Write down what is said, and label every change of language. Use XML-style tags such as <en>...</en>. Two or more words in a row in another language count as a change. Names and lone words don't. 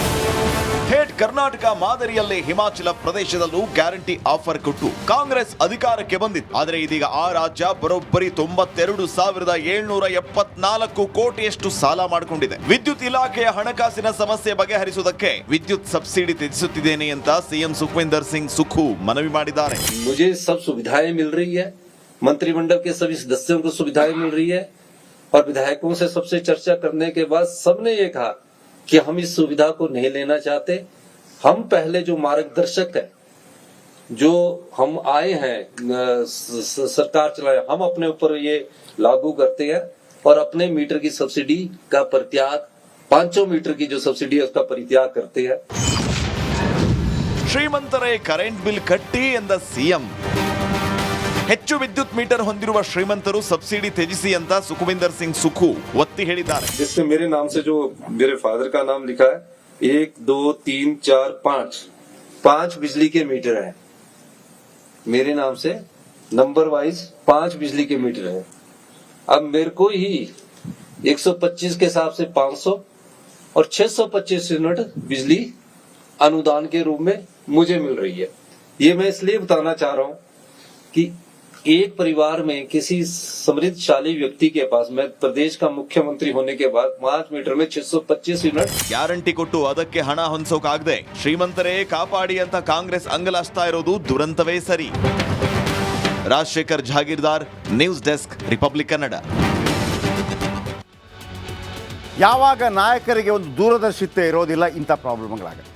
<kn>ಥೇಟ್ ಕರ್ನಾಟಕ ಮಾದರಿಯಲ್ಲೇ ಹಿಮಾಚಲ ಪ್ರದೇಶದಲ್ಲೂ</kn> <en>guarantee offer</en> <kn>ಕೊಟ್ಟು ಕಾಂಗ್ರೆಸ್ ಅಧಿಕಾರಕ್ಕೆ ಬಂದಿತ್ತು. ಆದರೆ ಇದೀಗ ಆ ರಾಜ್ಯ ಬರೋಬ್ಬರಿ 92,774 ಕೋಟಿಯಷ್ಟು ಸಾಲ ಮಾಡಿಕೊಂಡಿದೆ. ವಿದ್ಯುತ್ ಇಲಾಖೆಯ ಹಣಕಾಸಿನ ಸಮಸ್ಯೆ ಬಗೆಹರಿಸುವುದಕ್ಕೆ ವಿದ್ಯುತ್ ಸಬ್ಸಿಡಿ ತ್ಯಜಿಸುತ್ತಿದ್ದೇನೆ ಅಂತ ಸಿಎಂ ಸುಖವಿಂದರ್ ಸಿಂಗ್ ಸುಖು ಮನವಿ ಮಾಡಿದ್ದಾರೆ.</kn> <hi>मुझे सब सुविधाएं मिल रही है, मंत्रिमंडल के सभी सदस्यों को सुविधाएं मिल रही है और विधायकों से सबसे चर्चा करने के बाद सबने ये कहा कि हम इस सुविधा को नहीं लेना चाहते. हम पहले जो मार्गदर्शक है, जो हम आए हैं सरकार चलाए, हम अपने ऊपर ये लागू करते हैं और अपने मीटर की सब्सिडी का परित्याग, 500 मीटर की जो सब्सिडी है उसका परित्याग करते हैं.</hi> <kn>ಶ್ರೀಮಂತರೇ</kn> <en>current bill</en> <kn>ಕಟ್ಟಿ ಎಂದ ಸಿಎಂ. ಹೆಚ್ಚು ವಿದ್ಯುತ್ ಮೀಟರ್ ಹೊಂದಿರುವ ಶ್ರೀಮಂತರು ಸಬ್ಸಿಡಿ ತ್ಯಜಿಸಿ ಅಂತ ಸುಖವಿಂದರ್ ಸಿಂಗ್ ಸುಖು ಒತ್ತಿ ಹೇಳಿದ್ದಾರೆ.</kn> <hi>जिसमें मेरे नाम से जो मेरे फादर का नाम लिखा है, 1 2 3 4 5 बिजली के मीटर है. मेरे नाम से</hi> <en>number wise</en> <hi>5 बिजली के मीटर है. अब मेरे को ही 125 के हिसाब से 500 और 625 यूनिट बिजली अनुदान के रूप में मुझे मिल रही है. ये मैं इसलिए बताना चाह रहा हूं कि एक परिवार में किसी समृद्धशाली व्यक्ति के पास, मैं प्रदेश का मुख्यमंत्री होने के बाद 5 मीटर में 625 यूनिट</hi> <kn>ಗ್ಯಾರಂಟಿ ಕೊಟ್ಟು ಅದಕ್ಕೆ ಹಣ ಹೊಂದಿಸೋಕಾಗದೆ ಶ್ರೀಮಂತರೇ ಕಾಪಾಡಿ ಅಂತ ಕಾಂಗ್ರೆಸ್ ಅಂಗಲಾಚ್ತಾ ಇರೋದು ದುರಂತವೇ ಸರಿ. ರಾಜಶೇಖರ್ ಜಾಗೀರ್ದಾರ್,</kn> <en>News Desk,</en> <kn>ರಿಪಬ್ಲಿಕ್ ಕನ್ನಡ. ಯಾವಾಗ ನಾಯಕರಿಗೆ ಒಂದು ದೂರದರ್ಶಿತ್ವ ಇರೋದಿಲ್ಲ, ಇಂಥ ಪ್ರಾಬ್ಲಮ್ಗಳಾಗುತ್ತೆ.</kn>